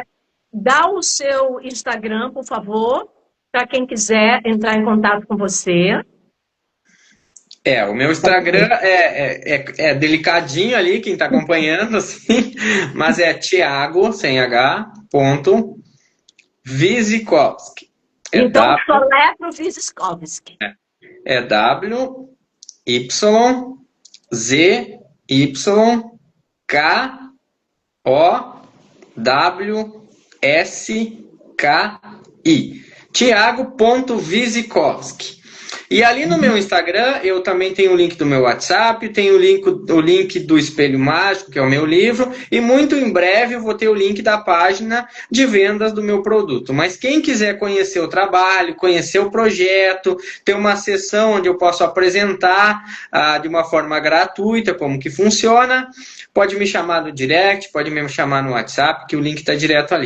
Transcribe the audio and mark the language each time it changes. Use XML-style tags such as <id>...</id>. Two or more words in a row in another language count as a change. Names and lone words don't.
<pt>Dá o seu Instagram, por favor, para quem quiser entrar em contato com você. O meu Instagram é delicadinho ali, quem está acompanhando, assim, mas é Thiago, sem H, ponto, Wizikowski. Então, soletra o Vyzykowski. W, Y, Z, Y, K, O, W, S, K, I. Thiago.Wizikowski. E ali no meu Instagram, eu também tenho o link do meu WhatsApp, tenho o link do Espelho Mágico, que é o meu livro, e muito em breve eu vou ter o link da página de vendas do meu produto. Mas quem quiser conhecer o trabalho, conhecer o projeto, ter uma sessão onde eu posso apresentar de uma forma gratuita como que funciona, pode me chamar no direct, pode me chamar no WhatsApp, que o link está direto ali.</pt>